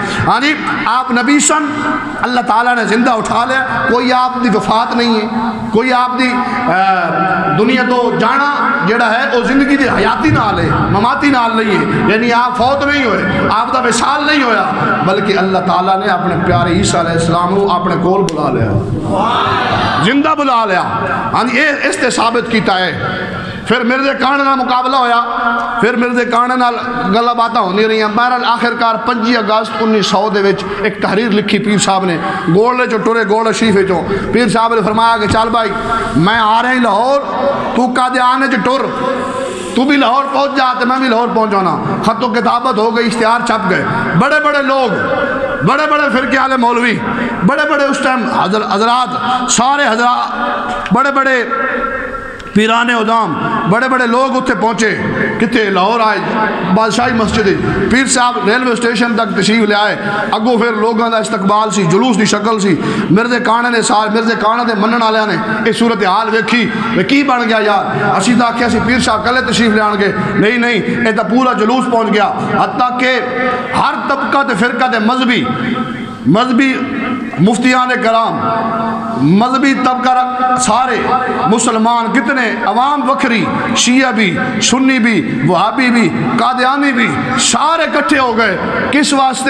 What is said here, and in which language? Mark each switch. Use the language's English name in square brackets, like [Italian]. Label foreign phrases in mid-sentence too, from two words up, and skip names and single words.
[Punjabi] یعنی آپ نبی سن، اللہ تعالیٰ نے زندہ اٹھا لیا، کوئی آپ دی وفات نہیں ہے، کوئی آپ دی دنیا تو جانا جڑا ہے وہ زندگی دی حیاتی نال ہے، مماتی نال نہیں ہے، یعنی آپ فوت نہیں ہوئے، آپ دا وصال نہیں ہویا، بلکہ اللہ تعالیٰ نے اپنے پیارے عیسیٰ [Arabic] علیہ السلام [Punjabi] کو اپنے کول بلا لیا، زندہ بلا لیا، یعنی اس تے ثابت کیتا ہے۔ پھر مرزے کانے نال مقابلہ ہویا، پھر مرزے کانے نال گلہ باتاں ہونی رہی ہیں۔ بہرحال آخرکار 25 اگست 1900 دے وچ ایک تحریر لکھی پیر صاحب نے، گولے چو ٹورے گولے شریفے چو، پیر صاحب نے فرمایا کہ چال بھائی میں آ رہے ہیں لاہور، تو قادیانے چو ٹور، تو بھی لاہور پہنچ جاتے میں بھی لاہور پہنچ جانا۔ خط و کتابت ہو گئی، اشتہار چھپ گئے، بڑے بڑے لوگ، بڑے بڑے فرقے والے مولوی، بڑے بڑے اس ٹائم حضرات، سارے حضرات، بڑے بڑے پیرانے ادام، بڑے بڑے لوگ اتھے پہنچے، کتے لاہور آئے، بادشاہی مسجد، پیر صاحب ریلوے اسٹیشن تک تشریف لے آئے، اگو پھر لوگوں دا استقبال سی، جلوس دی شکل سی، مرزے کانے نے سارے مرزے کانے دے منن والے نے اس صورتحال ویکھی، کی بن گیا یار؟ اسی تا آکھیا سی پیر صاحب کلے تشریف لے آن گے، نہیں یہ تا پورا جلوس پہنچ گیا، حتیٰ کہ ہر طبقہ تے فرقہ تے مذہبی مفتیان کرام، مذہبی طبقہ سارے مسلمان کتنے عوام وکھری، شیعہ بھی، سنی بھی، وہابی بھی، قادیانی بھی، سارے کٹھے ہو گئے، کس واسطے؟